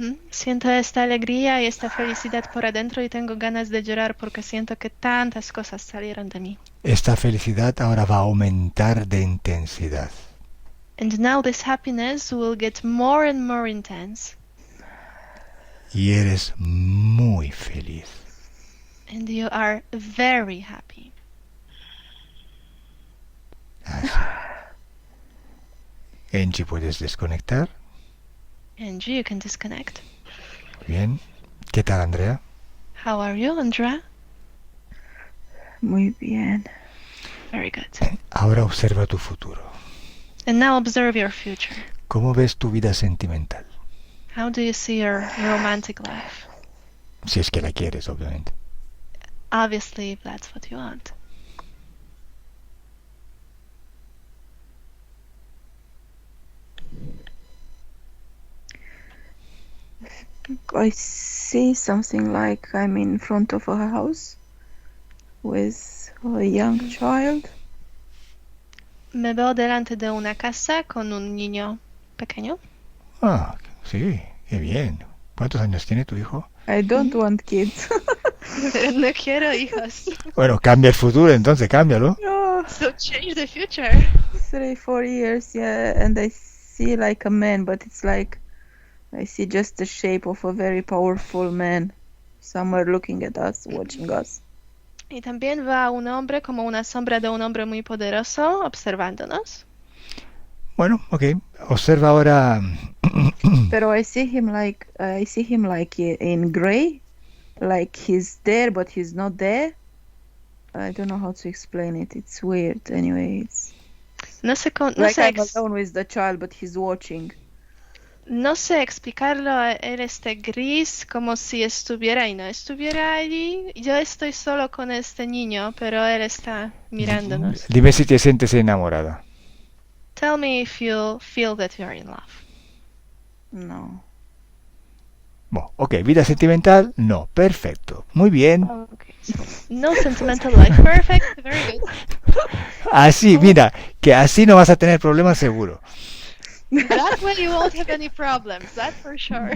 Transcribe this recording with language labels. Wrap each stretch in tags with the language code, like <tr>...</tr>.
<es>Siento esta alegría y esta felicidad por adentro y tengo ganas de llorar porque siento que tantas cosas salieron de mí. Esta felicidad ahora va a aumentar de intensidad.</es> <en>And now this happiness will get more and more intense.</en> <es>Y eres muy feliz.</es> <en>And you are very happy.</en> <es>Así. Angie, ¿puedes desconectar?</es> <en>Angie, you can disconnect.</en> <es>Bien. ¿Qué tal, Andrea?</es> <en>How are you, Andrea?</en> <es>Muy bien.</es> <en>Very good.</en> <es>Ahora observa tu futuro.</es> <en>And now observe your future.</en> <es>¿Cómo ves tu vida sentimental?</es> <en>How do you see your romantic life?</en> <es>Si es que la quieres, obviamente.</es> <en>Obviously, if that's what you want. I see something like I'm in front of a house with a young child.</en> <es>Me veo delante de una casa con un niño pequeño. Ah, sí, qué bien. ¿Cuántos años tiene tu hijo?</es> <en>I don't want kids.</en> <es>Pero no quiero hijos. Bueno, cambia el futuro, entonces cámbialo. No,</es> <en>So change the future. 3-4 years, yeah, and I see like a man, but it's like I see just the shape of a very powerful man somewhere looking at us, watching us.</en> <es>Y también va a un hombre como una sombra de un hombre muy poderoso observándonos. Bueno, ok. Observa ahora. Pero</es> <en>I see him like in gray, like he's there but he's not there. I don't know how to explain it. It's weird. Anyway, it's</en> <es>No sé, no</es> <en>like</en> <es>sé,</es> <en>I'm alone with the child, but he's watching.</en> <es>no sé explicarlo. Él está gris, como si estuviera y no estuviera allí. Yo estoy solo con este niño, pero él está mirándonos. Dime si te sientes enamorada.</es> <en>Tell me if you feel that you're in love.</en> <es>No. Bueno, ok. Vida sentimental, no. Perfecto. Muy bien.</es> <en>Okay, so no sentimental life. Perfect, very good.</en> <es>Así, mira, que así no vas a tener problemas seguro.</es> <en>That way you won't have any problems, that's for sure.</en>